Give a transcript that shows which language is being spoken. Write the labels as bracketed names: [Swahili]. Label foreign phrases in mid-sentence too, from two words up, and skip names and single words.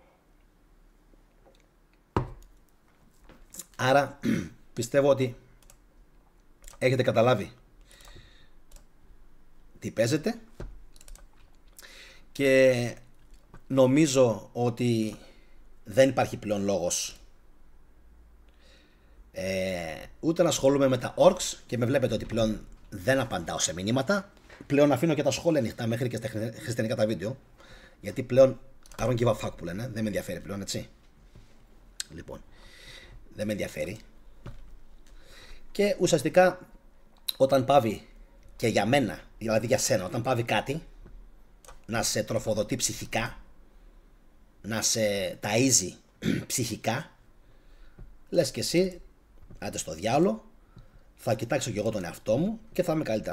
[Greek] Άρα πιστεύω ότι έχετε καταλάβει τι παίζετε και νομίζω ότι δεν υπάρχει πλέον λόγος ούτε να ασχολούμαι με τα orcs, και με βλέπετε ότι πλέον δεν απαντάω σε μηνύματα. Πλέον αφήνω και τα σχόλια ανοιχτά μέχρι και στα χριστιανικά τα βίντεο, γιατί πλέον [English] I don't give a fuck [Greek] που λένε, δεν με ενδιαφέρει πλέον, έτσι. Λοιπόν, δεν με ενδιαφέρει. Και ουσιαστικά όταν πάβει, και για μένα, δηλαδή για σένα, όταν πάβει κάτι να σε τροφοδοτεί ψυχικά, να σε ταΐζει ψυχικά, λες και εσύ, άντε στο διάολο, θα κοιτάξω και εγώ τον εαυτό μου και θα είμαι καλύτερα.